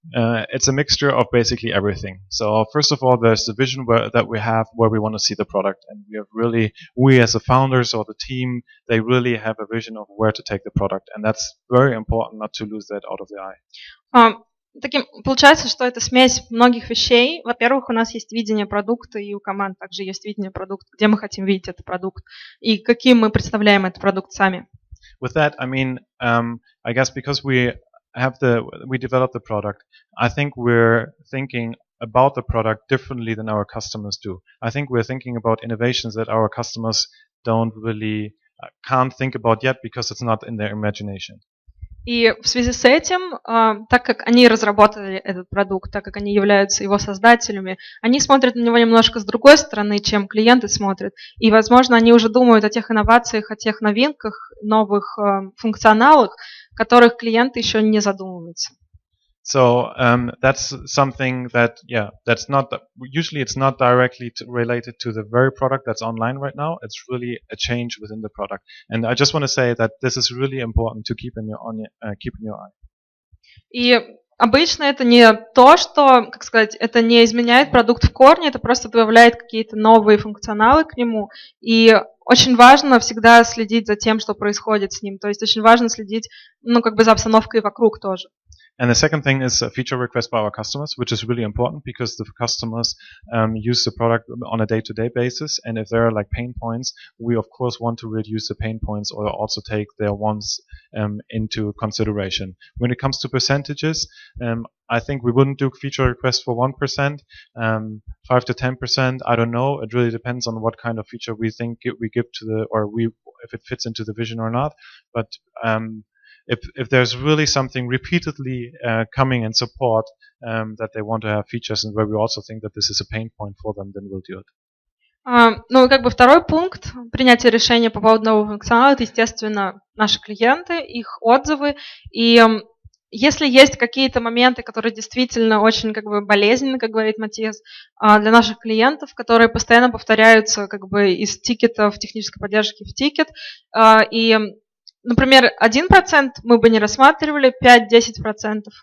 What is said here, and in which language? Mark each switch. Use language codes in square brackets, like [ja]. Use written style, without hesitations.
[en] It's a mixture of basically everything. So first of all, there's the vision that we have where we want to see the product, and we as the founders or the team, they really have a vision of where to take the product, and that's very important not to lose that out of the eye. [ru] Получается, что это смесь многих вещей. Во-первых, у нас есть видение продукта, и у команд также есть видение продукта, где мы хотим видеть этот продукт, и каким мы представляем этот продукт сами. [en] With that, I mean, I guess because we develop the product, I think we're thinking about the product differently than our customers do. I think we're thinking about innovations that our customers can't think about yet because it's not in their imagination. [ru] И в связи с этим, так как они разработали этот продукт, так как они являются его создателями, они смотрят на него немножко с другой стороны, чем клиенты смотрят. И, возможно, они уже думают о тех инновациях, о тех новинках, новых функционалах, о которых клиенты еще не задумываются. [en] So that's something that, that's not usually it's not directly related to the very product that's online right now. It's really a change within the product, and I just want to say that this is really important to keep in your eye. [ru] И обычно это не то, что, как сказать, это не изменяет продукт в корне, это просто добавляет какие-то новые функционалы к нему. И очень важно всегда следить за тем, что происходит с ним. То есть очень важно следить, за обстановкой вокруг тоже. [en] And the second thing is a feature request by our customers, which is really important because the customers use the product on a day-to-day basis. And if there are like pain points, we of course want to reduce the pain points or also take their wants into consideration. When it comes to percentages, I think we wouldn't do feature requests for 1%, 5 to 10%. I don't know. It really depends on what kind of feature we think we give if it fits into the vision or not. But if there's really something repeatedly coming in support that they want to have features and where we also think that this is a pain point for them, then we'll do it. [ru] Второй пункт принятия решения по поводу нового функционала — это, естественно, наши клиенты, их отзывы. И если есть какие-то моменты, которые действительно очень болезненны, как говорит Матиас, для наших клиентов, которые постоянно повторяются из тикета в технической поддержке в тикет, и например, 1% мы бы не рассматривали, 5-10%.